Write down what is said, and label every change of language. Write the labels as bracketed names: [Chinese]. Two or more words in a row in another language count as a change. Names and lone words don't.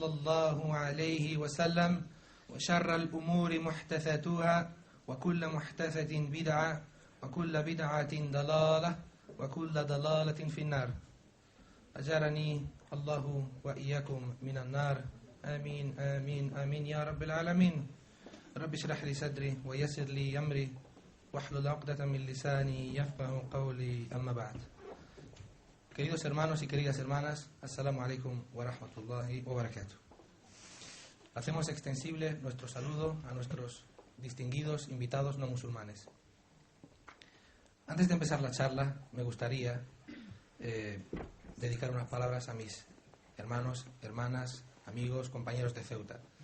[Arabic] الله عليه وسلم وشر الأمور محدثاتها وكل محدثة بدعة وكل بدعة ضلالة وكل ضلالة في النار أجارني الله وإياكم من النار آمين آمين آمين يا رب العالمين رب اشرح لي صدري ويسر لي أمري واحلل عقدة من لساني يفقه قولي أما بعد. [Spanish] Queridos hermanos y queridas hermanas, [Arabic] السلام عليكم ورحمة الله وبركاته. [Spanish] Hacemos extensible nuestro saludo a nuestros distinguidos invitados no musulmanes. Antes de empezar la charla, me gustaría dedicar unas palabras a mis hermanos, hermanas, amigos, compañeros de Ceuta.